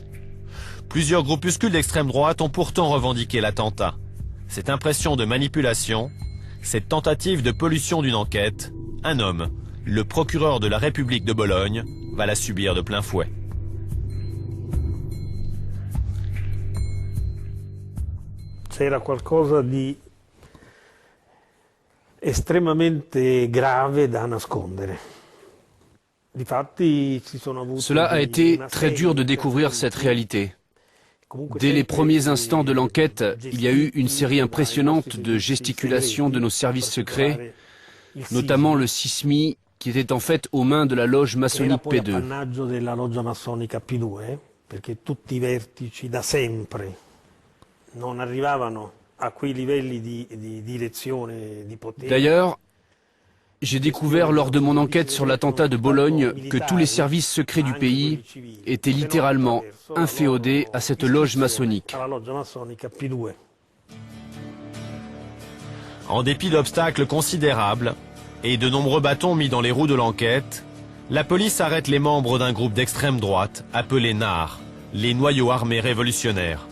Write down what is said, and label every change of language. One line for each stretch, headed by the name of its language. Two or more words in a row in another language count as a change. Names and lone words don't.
French: Plusieurs groupuscules d'extrême droite ont pourtant revendiqué l'attentat. Cette impression de manipulation, cette tentative de pollution d'une enquête, un homme, le procureur de la République de Bologne, va la subir de plein fouet.
Italian: c'era qualcosa di estremamente grave da nascondere.
French: Cela a été très dur de découvrir cette réalité. Dès les premiers instants de l'enquête, il y a eu une série impressionnante de gesticulations de nos services secrets, notamment le SISMI, qui était en fait aux mains de la loge maçonnique P2.
Italian: Perché tutti i vertici da sempre non arrivavano a quei livelli di direzione di potere.
French: D'ailleurs, j'ai découvert lors de mon enquête sur l'attentat de Bologne que tous les services secrets du pays étaient littéralement inféodés à cette loge maçonnique. En dépit d'obstacles considérables et de nombreux bâtons mis dans les roues de l'enquête, la police arrête les membres d'un groupe d'extrême droite appelé NAR, les noyaux armés révolutionnaires.